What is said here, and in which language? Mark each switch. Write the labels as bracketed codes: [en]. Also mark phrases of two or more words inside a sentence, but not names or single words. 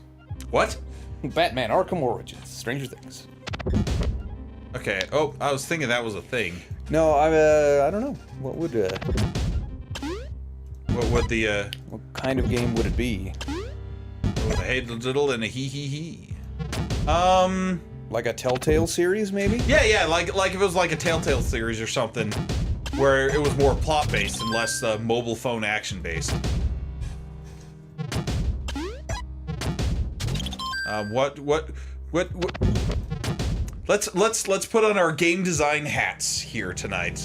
[en] What? Batman Arkham Origins. Stranger Things. Okay. Oh, I was thinking that was a thing. No, I don't know. What would what kind of game would it be? With a hey diddle and a hee hee hee. Like a Telltale series, maybe? Yeah, like if it was like a Telltale series or something, where it was more plot based and less mobile phone action based. Let's put on our game design hats here tonight.